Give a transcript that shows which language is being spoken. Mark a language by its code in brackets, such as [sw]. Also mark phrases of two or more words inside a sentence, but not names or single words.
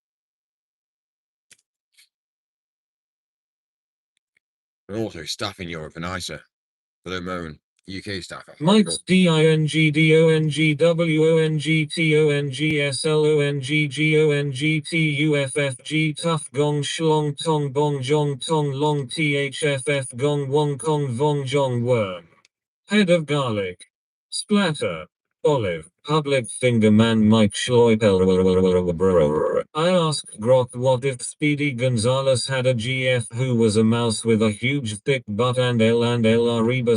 [en] And also, staff in Europe are nicer. They don't moan. UK staff are Mike's horrible. DINGDONGWONGTONGSLONGTUFFG tough gong shlong tong bong jong tong long THFF gong wong kong vong jong worm. Head of garlic. Splatter. Olive. Public finger man Mike Schleupel. I asked Grok what if Speedy Gonzales had a GF who was a mouse with a huge thick butt and El Arriba.